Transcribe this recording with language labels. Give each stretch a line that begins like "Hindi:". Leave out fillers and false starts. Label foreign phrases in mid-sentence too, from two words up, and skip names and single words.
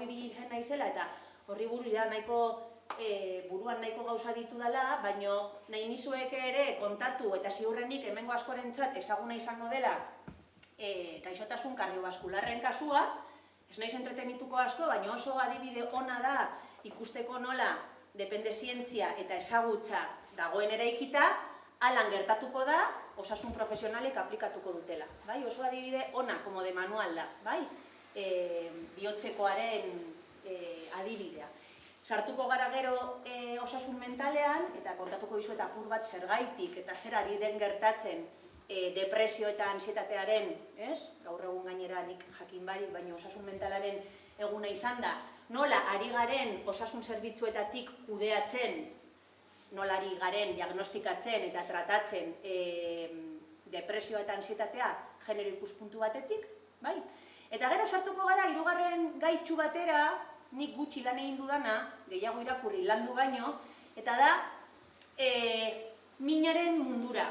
Basque: ibili izan naizela eta horri buruz ja buruan nahiko gauza ditu dela, baina nahi nizueke ere kontatu eta ziurrenik hemengo askorentzat ezaguna izango dela gaixotasun kardiobaskularren kasua, ez naiz entretenituko asko, baina oso adibide ona da ikusteko nola depende zientzia eta ezagutza dagoen eraikita, halan gertatuko da osasun profesionalek aplikatuko dutela. Oso adibide ona,
Spanish: como de manual
Basque: da, bihotzekoaren adibidea. Sartuko gara gero osasun mentalean, eta kontatuko dizuet apur bat zergaitik eta zer ari den gertatzen depresio eta ansietatearen, gaur egun gainera nik jakin barik, baina osasun mentalaren eguna izan da, nola ari garen osasun zerbitzuetatik kudeatzen, nola ari garen diagnostikatzen eta tratatzen depresio eta ansietatea genero ikuspuntu batetik, Eta gero sartuko gara hirugarren gaitxu batera, nik gutxi lan egin dudana, gehiago irakurri landu baino, eta da minaren mundura.